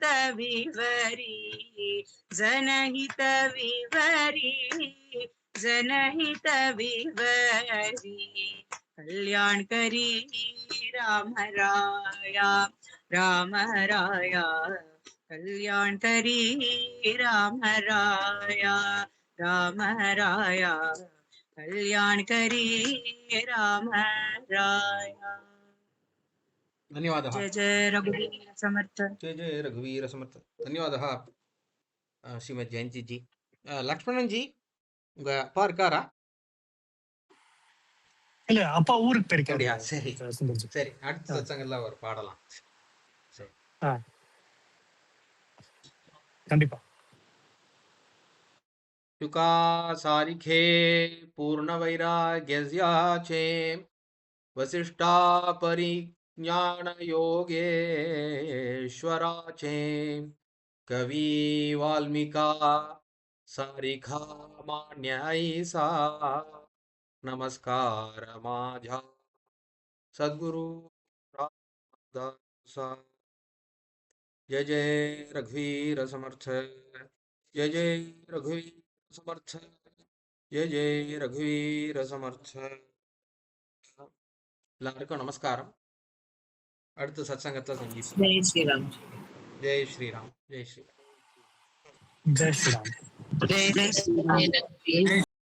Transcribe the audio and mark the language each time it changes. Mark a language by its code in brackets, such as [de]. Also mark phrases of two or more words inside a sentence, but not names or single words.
[mr] विवरी जनहित विवरी जनहित विवरी कल्याण करी राम राया राम राया कल्याण करी राम राया राम राया कल्याण करी राम राया धन्यवादः जय जय रघुवीर समर्थ जय जय रघुवीर समर्थ धन्यवादः [ta] ஸ்ரீமதி ஜெயந்தி ஜி லக்ஷ்மணன் ஜி உங்க அப்பா இருக்காரா இல்ல அப்பா ஊருக்கு அப்படியா போயிருக்காரு சரி சுந்தர்ஜி. சரி அடுத்த சத்சங்கத்துல அவர் பாடலாம் சரி ஆ, கண்டிப்பா [mr] तुका सारिखे पूर्ण वैराग्यस्याचे वसिष्ठा परिज्ञान योगेश्वराचे कवी वाल्मिका सारिखा मान्य ऐसा नमस्कार माझा सद्गुरु रामदासा जय जय रघुवीर समर्थ जय जय रघुवीर समर्थ जय जय रघुवीर समर्थ [ta] எல்லாருக்கும் நமஸ்காரம் அடுத்த சத்சங்கத்துல சந்திப்போம் [mr] जय श्रीराम [ta] ஜெய் ஸ்ரீராம் ஜெய் ஸ்ரீராம் ஜெய் ஸ்ரீராம் [mr] जय श्रीराम जय रघुवीर